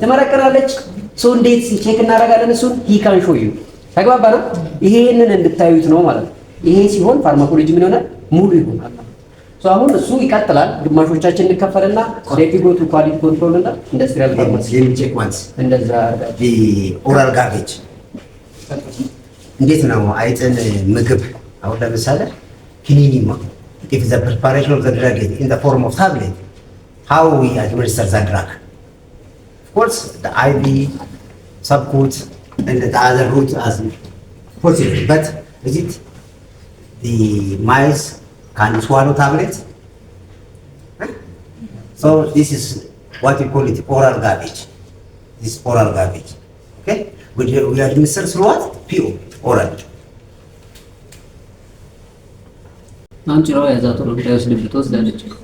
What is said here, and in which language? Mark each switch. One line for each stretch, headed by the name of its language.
Amharic: ትመረቀናለች። ሶ እንዴት ቼክ እናደርጋለን? እሱን
English: he can show you
Amharic: ተግባባን። ይሄንን እንድታዩት ነው ማለት ነው። ይሄ ሲሆን ፋርማኮሎጂ ምን ይሆናል? ሙሉ ይሆናል። ሶ አሁን እሱ ይቀጥላል። ግማሾቻችን እንከፈልና ዴፒጎቱ ኳሊቲ ኮንትሮል እና ኢንዱስትሪያል ፋርማሲ
English: let me check once
Amharic: እንደዛ
English: the oral garbage
Amharic: እንዴት ነው አይጥን ምግብ አሁን ለምሳሌ ክኒኒ
English: if the preparation of the drug is in the form of tablet, how we administer the drug? Of course, the IV, subcut, and the other route as possible. But is it the mice can swallow tablets? So this is what we call it oral garbage. This is oral garbage. Okay? We administer through what? PO, oral.
Amharic: አንቺራው ያዛቱ ነው እንዳይወስድብት ወስዳለች።